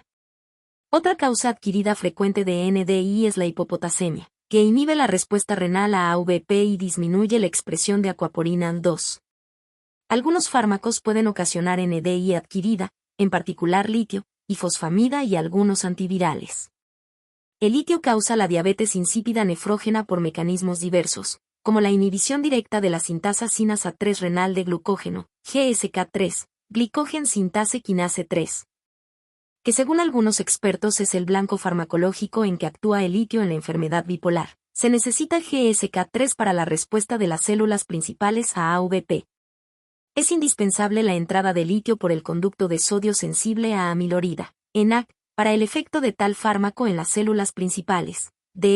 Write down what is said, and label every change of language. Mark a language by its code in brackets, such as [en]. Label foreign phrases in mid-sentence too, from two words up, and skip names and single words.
[es] Otra causa adquirida frecuente de NDI es la hipopotasemia, que inhibe la respuesta renal a AVP y disminuye la expresión de acuaporina 2. Algunos fármacos pueden ocasionar NDI adquirida, en particular litio, y fosfamida y algunos antivirales. El litio causa la diabetes insípida nefrógena por mecanismos diversos, como la inhibición directa de la sintasa sinasa 3 renal de glucógeno, GSK3, glicógen sintase quinase 3, que según algunos expertos es el blanco farmacológico en que actúa el litio en la enfermedad bipolar. Se necesita GSK3 para la respuesta de las células principales a AVP. Es indispensable la entrada de litio por el conducto de sodio sensible a amilorida, ENaC, para el efecto de tal fármaco en las células principales.